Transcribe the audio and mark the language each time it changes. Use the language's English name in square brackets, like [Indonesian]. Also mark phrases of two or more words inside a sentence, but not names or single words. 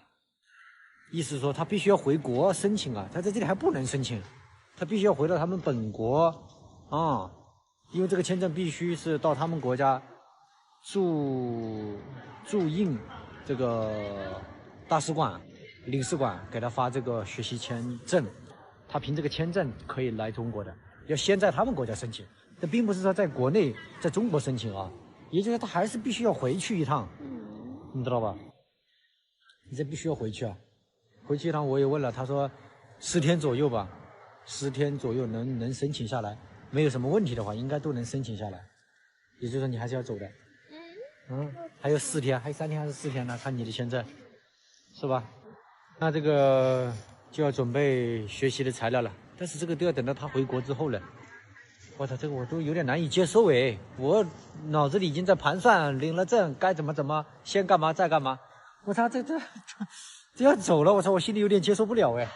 [Chinese] 意思說他必須要回國申請啊，他在這裡還不能申請，他必須要回到他們本國啊，因為這個簽證必須是到他們國家駐印這個大使館。領事館給他發這個學習簽證，他憑這個簽證可以來中國的，要先在他們國家申請，這並不是說在國內在中國申請啊，也就是說他還是必須要回去一趟，你知道吧？你這必須要回去啊，回去一趟我也問了，他說10天左右吧，10天左右能申請下來，沒有什麼問題的話，應該都能申請下來，也就是說你還是要走的，還有4天，還有3天還是4天呢？看你的簽證，是吧？那這個就要準備學習的材料了，但是這個都要等到他回國之後了。我操，這個我都有點難以接受誒，我腦子裡已經在盤算，領了證該怎麼，先幹嘛再幹嘛。我操，這要走了，我操，我心裡有點接受不了誒。